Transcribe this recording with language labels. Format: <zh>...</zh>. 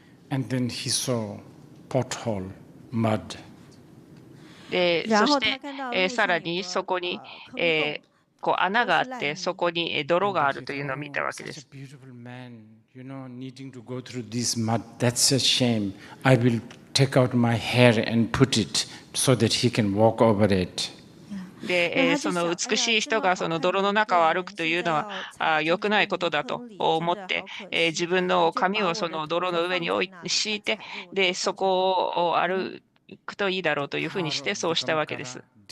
<en>And then he saw pothole, mud.</en> <ja>でそして、さらにそこに、こう穴があってそこに泥があるというのを見たわけです。</ja> <en>Needing to go through this mud, that's a shame. I will take out my hair and put it so that he can walk over it.</en> <ja>で、その美しい人がその泥の中を歩くというのは良くないことだと思って、自分の髪をその泥の上に敷いて、でそこを歩くといいだろうというふうにしてそうしたわけです。</ja>